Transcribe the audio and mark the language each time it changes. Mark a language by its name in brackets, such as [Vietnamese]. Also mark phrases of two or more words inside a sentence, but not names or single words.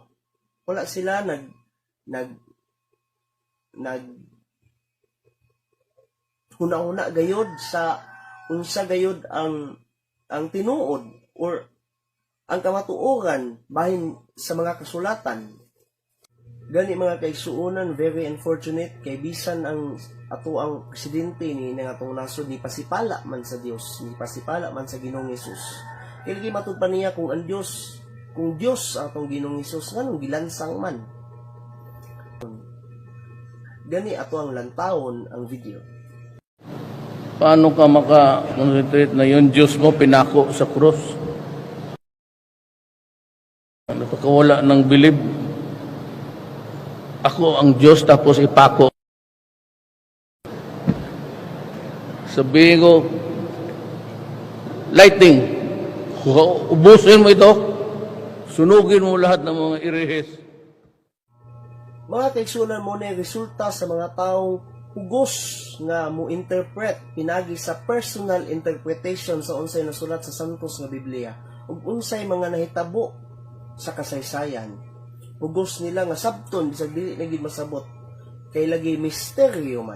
[Cebuano] Wala sila nag huna-huna gayod sa unsa gayod ang tinuod or ang kamatuoran bahin sa mga kasulatan. Gani mga kaigsuonan, [English] very unfortunate [Cebuano] kay bisan ang ato ang presidente ni nga atong nasod ni pasipala man sa Dios, ni pasipala man sa Ginoong Hesus. Kay lagi matud pa niya kung Dios ang atong Ginoong Hesus nganong gilansang man. Gani ato ang lantawon ang video. [Filipino] Paano ka maka-concentrate na yung Diyos mo pinako sa krus? Nakakawala ng bilib. Ako ang Diyos tapos ipako. Sabihin ko, lightning, ubusin mo ito, sunugin mo lahat ng mga irihis. [Cebuano] Mga kaigsuonan mo na resulta sa mga taong hugos nga mo interpret pinagi sa [English] personal interpretation [Cebuano] sa unsay nasulat sa santos nga Biblia ug unsay mga nahitabo sa kasaysayan. Hugos nila nga sabton bisag dili na gid masabot kay lagi misteryo man.